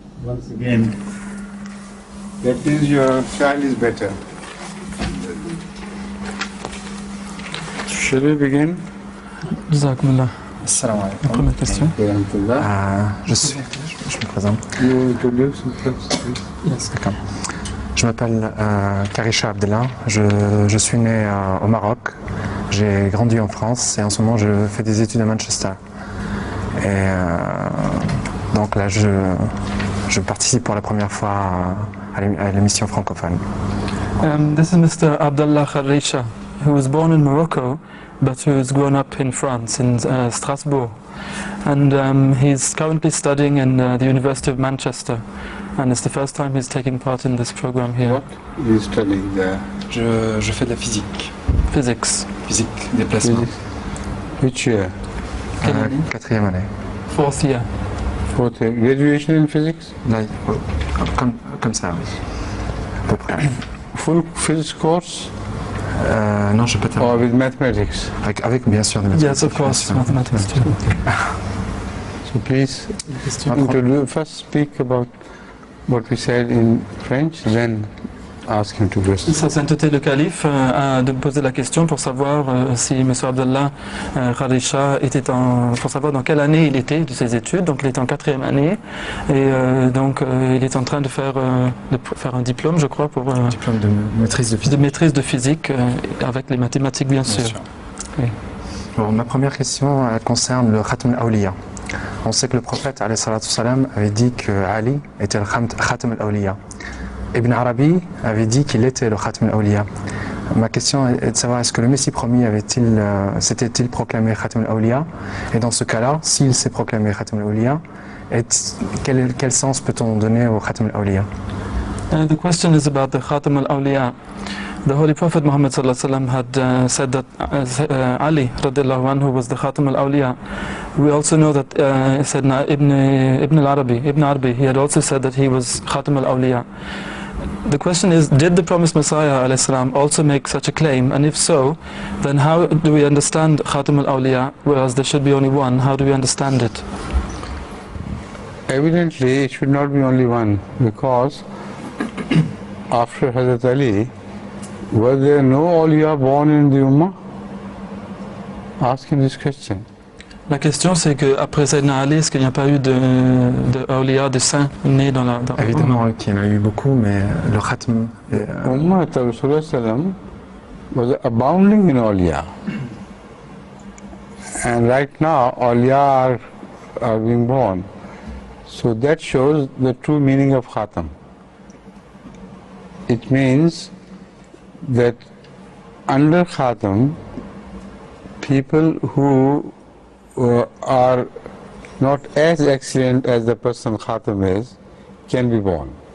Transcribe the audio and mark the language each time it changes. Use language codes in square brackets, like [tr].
[en] Once again, that means your child is better. Shall we begin? [ar] Jazakumullah. Assalamu alaikum. [fr] Première question. Je me présente. [en] You introduce yourself, please. Yes. [fr] D'accord. Je m'appelle Karisha Abdellah. Je suis né au Maroc. J'ai grandi en France et en ce moment je fais des études à Manchester. Et donc là je participe pour la première fois à l'émission francophone. [en] This is Mr. Abdullah Kharisha, who was born in Morocco, but who has grown up in France, in Strasbourg. And he's currently studying in the University of Manchester. And it's the first time he's taking part in this program here. What is studying there? [fr] Je fais de la physique. [en] Physics. [fr] Physique, déplacement. [en] Which year? [fr] Quatrième année. [en] Fourth year. Fourth year. Graduation in physics? [fr] Là, comme ça, oui. À peu près. [en] Full physics course? [fr] Non, je peux [en] Or with mathematics? [fr] avec bien sûr des mathématiques. [en] Yes, of course, mathematics too. So please first speak about what we said in French, then ask him two questions. [fr] Sa sainteté le calife a de poser la question pour savoir si M. Abdallah Kharisha était pour savoir dans quelle année il était de ses études. Donc il est en 4e année et donc il est en train de faire un diplôme, je crois, pour diplôme de maîtrise de physique. De maîtrise de physique avec les mathématiques bien sûr. Oui. Bon, ma première question elle concerne le Khatam al-Awliya. On sait que le prophète [ar] alayhi salatu salam [fr] avait dit que Ali était le Khatam al-Awliya. Ibn Arabi avait dit qu'il était le Khatam al-Awliya. Ma question est de savoir est-ce que le Messie promis s'était-il proclamé Khatam al-Awliya, et dans ce cas-là, s'il s'est proclamé Khatam al-Awliya, quel sens peut-on donner au Khatam al-Awliya? [en] The question is about the Khatam al-Awliya. The Holy Prophet Muhammad had said that Ali [ar] radiallahu anhu [en] was the Khatam al-Awliya. We also know that Sayyidina Ibn Arabi, he had also said that he was Khatam al-Awliya. The question is, did the promised Messiah [ar] alayhi salam [en] also make such a claim? And if so, then how do we understand Khatam al-Awliya, whereas there should be only one? How do we understand it? Evidently, it should not be only one, because after Hazrat Ali, were there no awliya born in the Ummah? Ask him this question. [fr] La question c'est qu'après Sayyidina Ali, est-ce qu'il n'y a pas eu de awliya, de saints nés dans la Évidemment qu'il y en a eu beaucoup, mais le Khatm... [en] Ummah of Rasulullah sallam was abounding in awliya. And right now, awliya are being born. So that shows the true meaning of Khatam. It means that under Khatam, people who are not as excellent as the person Khatam is can be born.